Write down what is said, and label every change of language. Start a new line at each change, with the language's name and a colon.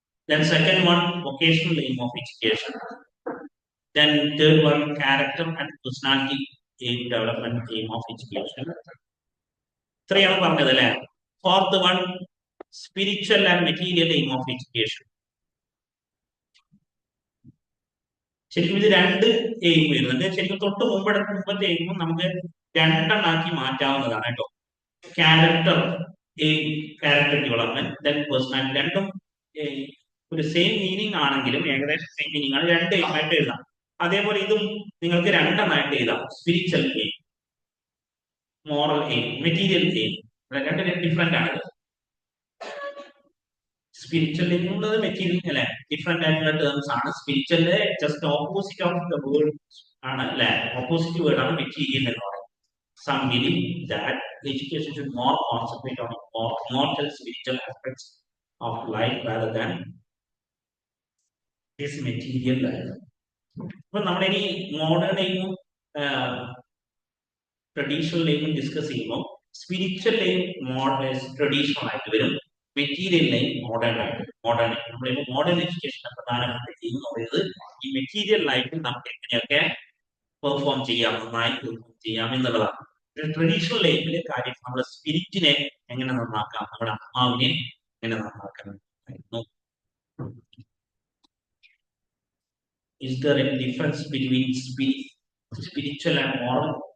English: Then second one vocational aim of education. Then third one character and personality aim development aim of education.
Malayalam: ഇത്രയാണ് പറഞ്ഞത് അല്ലേ?
English: Fourth one spiritual and material aim of education.
Malayalam: ശരിക്കും ഇത് രണ്ട് aim വരുന്നുണ്ട്. ശരിക്കും തൊട്ട് മുമ്പത്തെ എയിമും നമുക്ക് രണ്ടെണ്ണാക്കി മാറ്റാവുന്നതാണ് കേട്ടോ.
English: Character aim, character development, then personality.
Malayalam: രണ്ടും ഒരു സെയിം മീനിങ് ആണെങ്കിലും ഏകദേശം സെയിം മീനിങ് ആണ്. രണ്ട് എയിമായിട്ട് എഴുതാം. അതേപോലെ ഇതും നിങ്ങൾക്ക് രണ്ടെണ്ണമായിട്ട് എഴുതാം.
English: Spiritual aim, moral aim, material aim.
Malayalam: രണ്ട് ഡിഫറെന്റ് ആണ്. സ്പിരിച്വൽ എന്നുള്ളത് മെറ്റീരിയൽ അല്ലെ, ഡിഫറെന്റ് ആയിട്ടുള്ള ടേംസ് ആണ്. Spiritual
English: just opposite of the word
Malayalam: ആണ് അല്ലെ, ഓപ്പോസിറ്റ് വേർഡ് ആണ് മെറ്റീരിയൽ എന്ന് പറയുന്നത്.
English: Some believe that education should more concentrate on immortal spiritual aspects of life rather than this material life.
Malayalam: അപ്പൊ നമ്മളിനി മോഡേൺ എയിമും ട്രഡീഷണൽ എയിമും ഡിസ്കസ് ചെയ്യുമ്പോൾ spiritual aim traditional ആയിട്ട് വരും, മെറ്റീരിയൽ ലൈൻ മോഡേൺ ആയിട്ട്. നമ്മളിപ്പോൾ മോഡേൺ എഡ്യൂക്കേഷന്റെ പ്രധാനപ്പെട്ട എയിം എന്ന് പറയുന്നത് ഈ മെറ്റീരിയൽ ലൈഫിൽ നമുക്ക് എങ്ങനെയൊക്കെ പെർഫോം ചെയ്യാം, നന്നായി പെർഫോം ചെയ്യാം എന്നുള്ളതാണ്. ട്രഡീഷണൽ ലൈഫിലെ കാര്യം നമ്മുടെ സ്പിരിറ്റിനെ എങ്ങനെ നന്നാക്കാം, നമ്മുടെ ആത്മാവിനെ എങ്ങനെ നന്നാക്കാം.
English: Is there a difference between spiritual and moral?